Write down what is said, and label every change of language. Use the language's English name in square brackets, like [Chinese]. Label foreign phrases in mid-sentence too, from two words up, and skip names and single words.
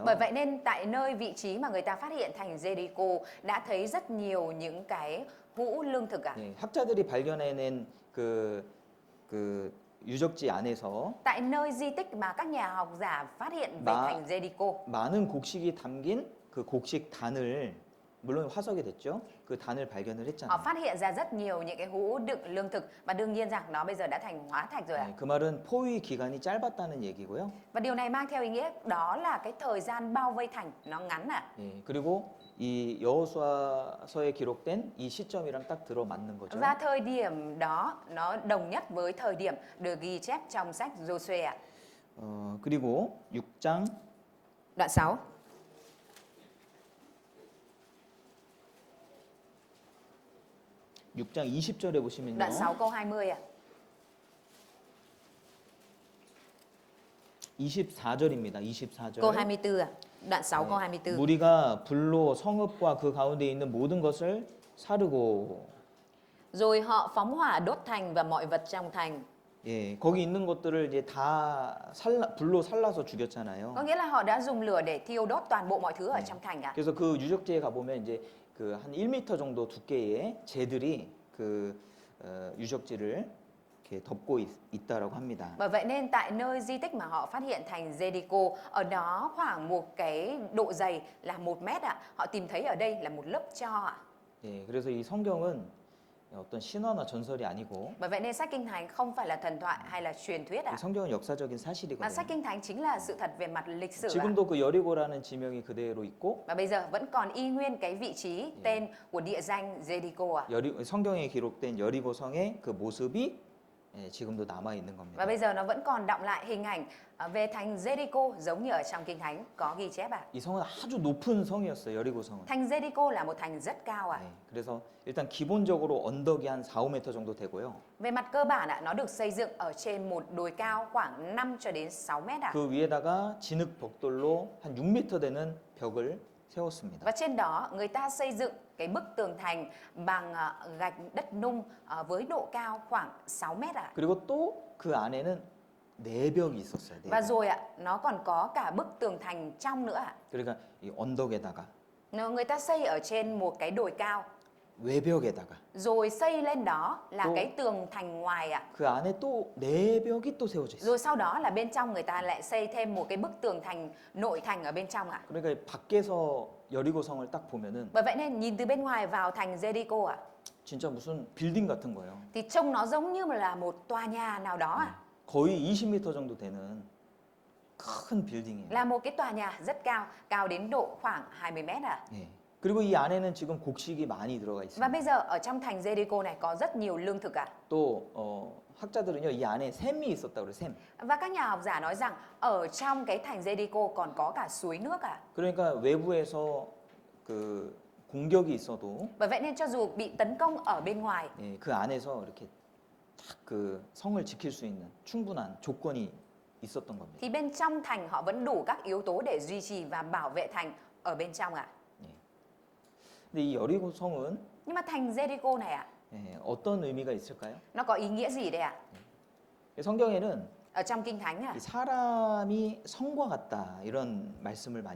[Vietnamese] Bởi vậy nên tại nơi vị trí mà người ta phát hiện thành Jericho đã thấy rất nhiều những cái hũ lương thực ạ. [Korean] 예, 학자들이 발견해낸 그 유적지 안에서 [Vietnamese] Tại nơi di tích mà các nhà học giả phát hiện về thành Jericho, [Korean] 많은 곡식이 담긴 그 곡식 단을 물론 화석이 됐죠. 그 단을 발견을 [Vietnamese] họ [Korean] 했잖아요. [Vietnamese] phát hiện ra rất nhiều những cái hũ đựng lương thực và đương nhiên rằng nó bây giờ đã thành hóa thạch rồi ạ. [Korean] 예, 그 말은 포위 기간이 짧았다는 얘기고요. [Vietnamese] Và điều này mang theo ý nghĩa đó là cái thời gian bao vây thành nó ngắn ạ. [Korean] 예, 그리고 이 여호수아서에 기록된 이 시점이랑 딱 들어맞는 거죠. [Vietnamese] Và thời điểm đó nó đồng nhất với thời điểm được ghi chép trong sách Giô-suê ạ. [Korean] 그리고 6장 [Vietnamese] Đoạn 6. [Korean] 6장 20절에 보시면요. [Vietnamese] Đoạn 6 câu 20 ạ. [Korean] 24절입니다. 24절. [Vietnamese] Câu 24 ạ. Đoạn 6 câu 24. [Korean] 무리가 불로 성읍과 그 가운데 있는 모든 것을 사르고. [Vietnamese] Rồi họ phóng hỏa đốt thành và mọi vật trong thành. [Korean] 예, 거기 있는 것들을 이제 다 불로 살라서 죽였잖아요. [Vietnamese] Có nghĩa là họ đã dùng lửa để thiêu đốt toàn bộ mọi thứ ở trong thành ạ. [Korean] 그래서 그 유적지에 가 보면 이제 그 한 1m 정도 두께의 재들이 그 유적지를 이렇게 덮고 있다라고 합니다. [Vietnamese] Bởi vậy nên tại nơi di tích mà họ phát hiện thành Jericho, ở đó khoảng một cái độ dày là 1 mét ạ. Họ tìm thấy ở đây là một lớp tro ạ. [Korean] 예, 그래서 이 성경은 어떤 신화나 전설이 아니고 [Vietnamese] Bởi vậy nên sách Kinh Thánh không phải là thần thoại hay là truyền thuyết ạ. [Korean] 이 성경은 역사적인 [Vietnamese] Mà [Korean] 사실이거든요. [Vietnamese] sách Kinh Thánh chính là sự thật về mặt lịch sử ạ. [Korean] 지금도 그 여리고라는 지명이 그대로 있고 [Vietnamese] Và bây giờ vẫn còn y nguyên cái vị trí tên của địa danh Jericho ạ. [Korean] 성경에 기록된 여리고성의 그 모습이 지금도 남아 있는 겁니다. [Vietnamese] Và bây giờ nó vẫn còn đọng lại hình ảnh về thành Jericho giống như ở trong Kinh Thánh có ghi chép ạ. [Korean] 이 성은 아주 높은 성이었어요. 여리고성은. [Vietnamese] Thành Jericho là một thành rất cao ạ. [Korean] 네, 그래서 일단 기본적으로 언덕이 한 4, 5m 정도 되고요. [Vietnamese] Về mặt cơ bản ạ, nó được xây dựng ở trên một đồi cao khoảng 5 cho đến 6 mét ạ. [Korean] 그 위에다가 진흙 벽돌로 한 6m 되는 벽을 세웠습니다. [Vietnamese] Và trên đó người ta xây dựng cái bức tường thành bằng gạch đất nung với độ cao khoảng 6 mét ạ. [Korean] 그리고 또 그 안에는 내벽이 있었어요. [Vietnamese] Và [Korean] 내벽. [Vietnamese] rồi ạ, nó còn có cả bức tường thành trong nữa ạ. [Korean] 그러니까 이 언덕에다가 [Vietnamese] Người ta xây ở trên một cái đồi cao, [Korean] 외벽에다가 [Vietnamese] rồi xây lên đó là Ồ. cái tường thành ngoài ạ. [Korean] 그 안에 또 내벽이 또 세워져 있어요. [Vietnamese] Rồi sau đó là bên trong người ta lại xây thêm một cái bức tường thành nội thành ở bên trong ạ. [Korean] 그러니까 밖에서 여리고성을 딱 보면은 [Vietnamese] Bởi vậy nên nhìn từ bên ngoài vào thành Jericho ạ, [Korean] 진짜 무슨 빌딩 같은 거예요. [Vietnamese] thì trông nó giống như là một tòa nhà nào đó ạ. [Korean] 거의 20m 정도 되는 큰 빌딩이에요. [Vietnamese] Là một cái tòa nhà rất cao, cao đến độ khoảng 20 mét ạ. [Korean] 예. 그리고 이 안에는 지금 곡식이 많이 들어가 [Vietnamese] Và [Korean] 있습니다. [Vietnamese] bây giờ ở trong thành Jericho này có rất nhiều lương thực ạ. [Korean] 또 학자들은요 이 안에 샘이 있었다고 그래요. 샘. [Vietnamese] Và các nhà học giả nói rằng ở trong cái thành Jericho còn có cả suối nước ạ. [Korean] 그러니까 외부에서 그 공격이 있어도 [Vietnamese] Bởi vậy nên cho dù bị tấn công ở bên ngoài, [Korean] 예, 그 안에서 이렇게 딱 그 성을 지킬 수 있는 충분한 조건이 있었던 겁니다. [Vietnamese] thì bên trong thành họ vẫn đủ các yếu tố để duy trì và bảo vệ thành ở bên trong ạ. [Korean] 근데 이 여리고 성은 [Vietnamese] Nhưng mà thành Jericho này ạ, [Korean] 어떤 의미가 있을까요? [Vietnamese] nó có ý nghĩa gì đây ạ? [Korean] 성경에는 [Vietnamese] Ở trong Kinh Thánh ạ, [Korean] 이 사람이 성과 같다 이런 말씀을 많이